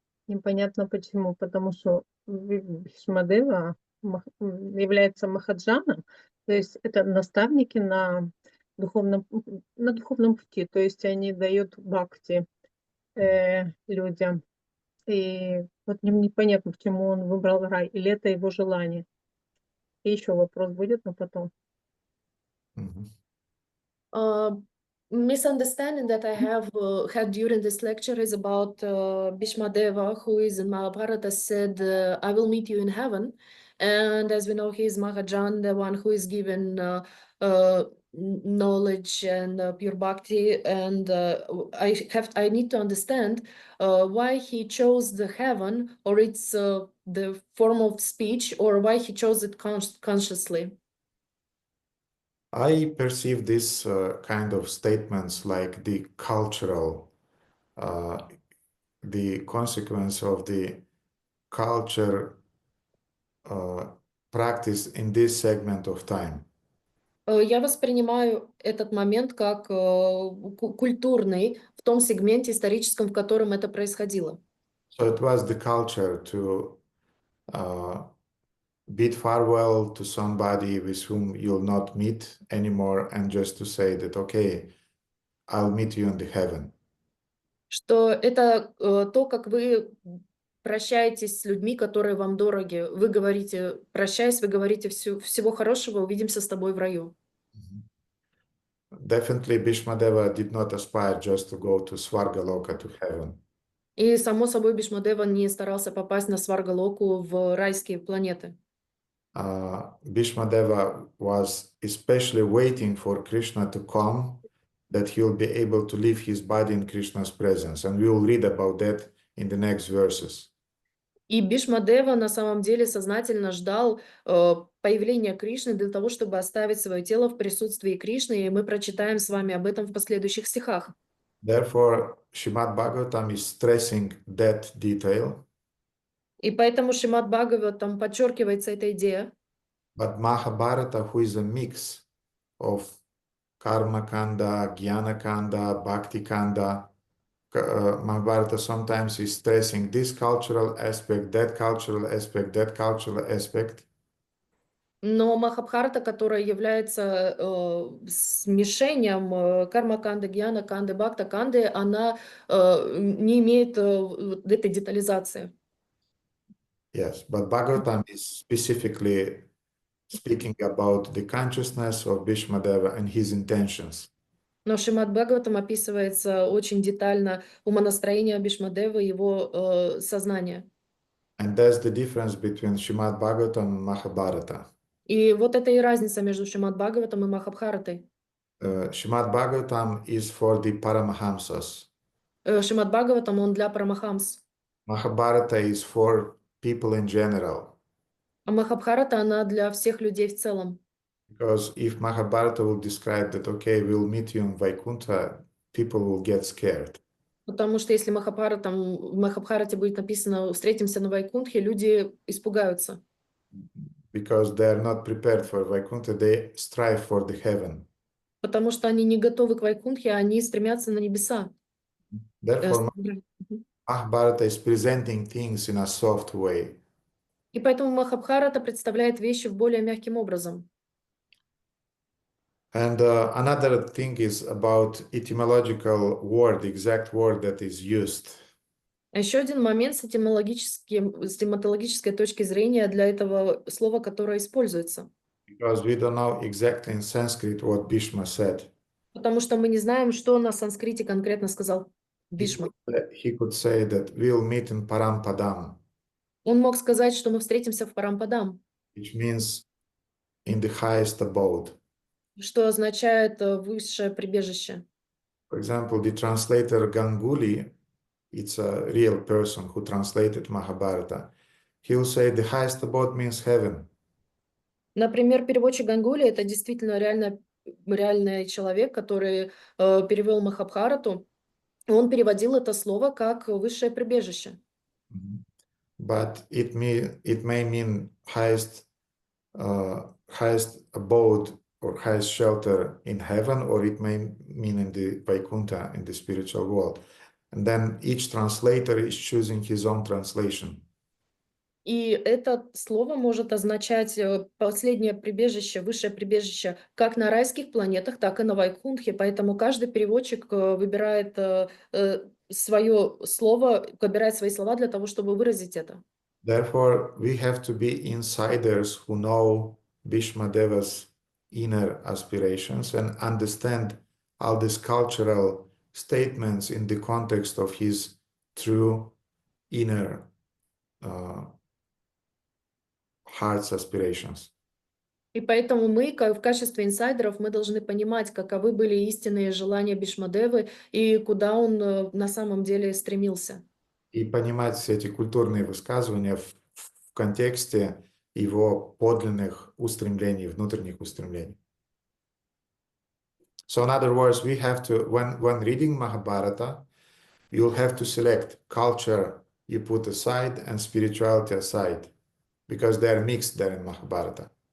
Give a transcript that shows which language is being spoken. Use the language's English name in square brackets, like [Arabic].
[Russian] Непонятно почему, потому что Бишмадева является Махаджаном, то есть это наставники на духовном пути, то есть они дают бхакти людям. И вот мне непонятно, почему он выбрал рай, или это его желание. И еще вопрос будет, но потом. [English] Misunderstanding that I have had during this lecture is about Bhishmadeva, who is in Mahabharata, said, I will meet you in heaven. And as we know, he is Mahajan, the one who is given knowledge and pure bhakti. And I need to understand why he chose the heaven, or it's the form of speech, or why he chose it consciously. I perceive this kind of statements like the cultural, the consequence of the culture practice in this segment of time. [Russian] Я воспринимаю этот момент как культурный в том сегменте историческом, в котором это происходило. [English] So it was the culture to bid farewell to somebody with whom you'll not meet anymore and just to say that, okay, I'll meet you in the heaven. [Russian] Что это то, как вы прощаетесь с людьми, которые вам дороги. Вы говорите, прощаясь, вы говорите всего хорошего, увидимся с тобой в раю. [English] Definitely, Bhishmadeva did not aspire just to go to Svargaloka, to heaven. [Russian] И, само собой, Бишмадева не старался попасть на Сваргалоку, в райские планеты. [English] Bhishmadeva was especially waiting for Krishna to come, that he will be able to leave his body in Krishna's presence. And we will read about that in the next verses. [Russian] И Бишмадева на самом деле сознательно ждал появления Кришны для того, чтобы оставить свое тело в присутствии Кришны, и мы прочитаем с вами об этом в последующих стихах. [English] Therefore, Srimad Bhagavatam is stressing that detail. [Russian] И поэтому Шримад Бхагаватам подчеркивается эта идея. [English] But Mahabharata, who is a mix of Karma Kanda, Jnana Kanda, Bhakti Kanda, Mahabharata sometimes is stressing this cultural aspect, that cultural aspect, that cultural aspect. [Russian] Но Махабхарата, которая является смешением карма-канды, гьяна-канды, бхакта-канды, она не имеет вот этой детализации. [English] Yes, but Bhagavatam is specifically speaking about the consciousness of Bhishmadeva and his intentions. [Russian] Но в Шримад Бхагаватам описывается очень детально умонастроение Бишмадевы, его сознание. [English] And that's the difference between Srimad Bhagavatam and Mahabharata. [Russian] И вот это и разница между Шримад Бхагаватом и Махабхаратой. [English] Srimad Bhagavatam is for the Paramahamsas. [Russian] Шримад Бхагаватам, он для Парамахамс. [English] Mahabharata is for people in general. [Russian] А Махабхарата, она для всех людей в целом. [English] Because if Mahabharata will describe that, okay, we'll meet you in Vaikuntha, people will get scared. [Russian] Потому что если в Махабхарате будет написано «встретимся на Вайкунтхе», люди испугаются. [English] Because they are not prepared for Vaikuntha, they strive for the heaven. [Russian] Потому что они не готовы к Вайкунтхе, они стремятся на небеса. [English] Therefore, Mahabharata is presenting things in a soft way. [Russian] И поэтому Махабхарата представляет вещи в более мягким образом. [English] And another thing is about etymological word, the exact word that is used. [Russian] Еще один момент с тематологической точки зрения для этого слова, которое используется. [English] Because we don't know exactly in Sanskrit what Bhishma said. [Russian] Потому что мы не знаем, что на санскрите конкретно сказал Бишма. [English] He could say that we'll meet in Parampadam. [Russian] Он мог сказать, что мы встретимся в Парампадам, [English] Which means in the highest abode. [Russian] что означает высшее прибежище. [English] For example, the translator Ganguly, it's a real person who translated Mahabharata. He'll say the highest abode means heaven. [Russian] Например, переводчик Гангули — это действительно реальный человек, который перевел Махабхарату. Он переводил это слово как высшее прибежище. [English] But it may mean highest abode or highest shelter in heaven, or it may mean in the Vaikuntha, in the spiritual world. And then each translator is choosing his own translation. [Russian] И это слово может означать последнее прибежище, высшее прибежище как на райских планетах, так и на Вайкунтхе. Поэтому каждый переводчик выбирает свое слово, выбирает свои слова для того, чтобы выразить это. [English] Therefore, we have to be insiders who know Bhishmadeva's inner aspirations and understand all these cultural statements in the context of his true inner heart's aspirations. [Russian] И поэтому мы, в качестве инсайдеров, мы должны понимать, каковы были истинные желания Бишмадевы и куда он на самом деле стремился. И понимать все эти культурные высказывания в контексте его подлинных устремлений, внутренних устремлений. [English] So in other words, we have to, when reading Mahabharata, you'll have to select culture you put aside and spirituality aside, because they are mixed there in Mahabharata.